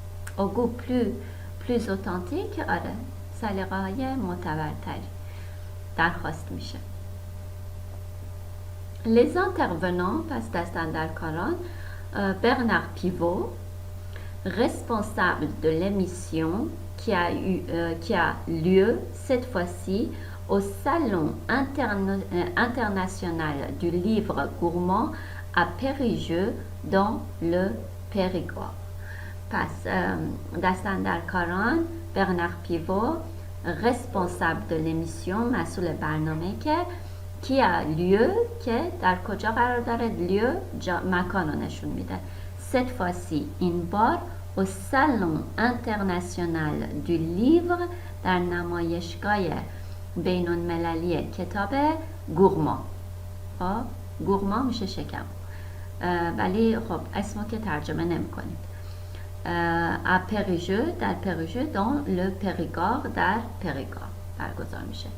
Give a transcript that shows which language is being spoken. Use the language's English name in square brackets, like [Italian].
[French] au goût plus authentique، [Persian] آره، سلیقه‌های معتبرتری درخواست میشه. [French] les intervenants، [Persian] پس دستاندرکاران، [French] Bernard Pivot، responsable de l'émission qui a lieu cette fois-ci au Salon international du livre gourmand à Périgueux dans le Périgord. [Persian] پس دستاندرکاران برنارد پیوو، [French] responsable de l'émission، [Persian] مسئول برنامه، که [French] qui a lieu، [Persian] که در کجا قرار داره، lieu مکان رو نشون میده. [French] cette fois-ci، [Persian] این بار، [French] au Salon international du livre، [Persian] در نمایشگاه بین المللی کتاب گورما. خب گورما میشه شکم، ولی خب اسمو که ترجمه نمی کنید. [French] à Périgueux، [Persian] در Périgueux، [French] dans le Périgord، [Persian] در پریگار برگزار میشه.